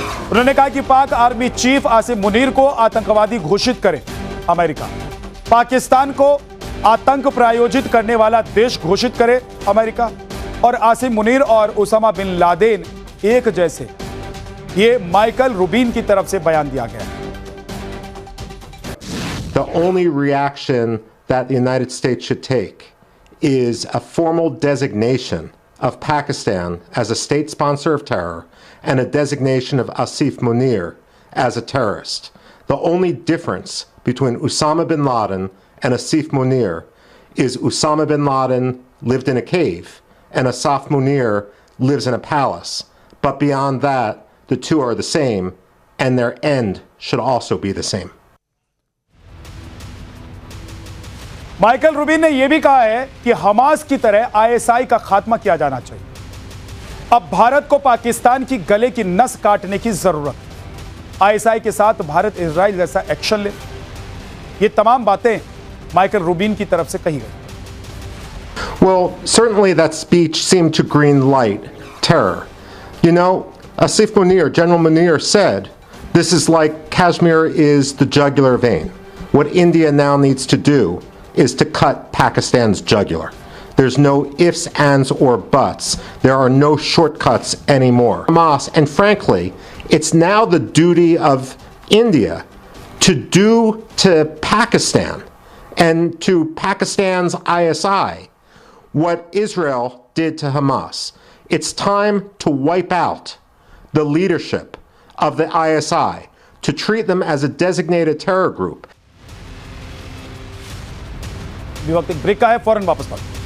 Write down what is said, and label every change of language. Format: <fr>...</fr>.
<hi>उन्होंने कहा कि पाक आर्मी चीफ आसिम मुनीर को आतंकवादी घोषित करे अमेरिका, पाकिस्तान को आतंक प्रायोजित करने वाला देश घोषित करे अमेरिका, और आसिम मुनीर और उसामा बिन लादेन एक जैसे, ये माइकल रूबिन की तरफ से बयान दिया गया है।</hi> <en>The only reaction that the United States should take is a formal designation of Pakistan as a state sponsor of terror and a designation of Asif Munir as a terrorist. The only difference between Osama bin Laden and Asif Munir is Osama bin Laden lived in a cave and Asif Munir lives in a palace. But beyond that, the two are the same and their end should also be the same.</en> <hi>Michael Rubin ने यह भी कहा है कि Hamas की तरह ISI का खात्मा किया जाना चाहिए। अब भारत को पाकिस्तान की गले की नस काटने की जरूरत है। आईएसआई के साथ भारत इजराइल जैसा एक्शन ले। ये तमाम बातें माइकल रूबिन की तरफ से कही गई।</hi> <en>Well, certainly that speech seemed to green light terror. You know, Asif Munir, General Munir said, this is like Kashmir is the jugular vein. What India now needs to do is to cut Pakistan's jugular. There's no ifs, ands, or buts. There are no shortcuts anymore. Hamas, and frankly, it's now the duty of India to do to Pakistan and to Pakistan's ISI what Israel did to Hamas. It's time to wipe out the leadership of the ISI, to treat them as a designated terror group.</en> <hi>वक्त एक break का है, फौरन वापस लौट।</hi>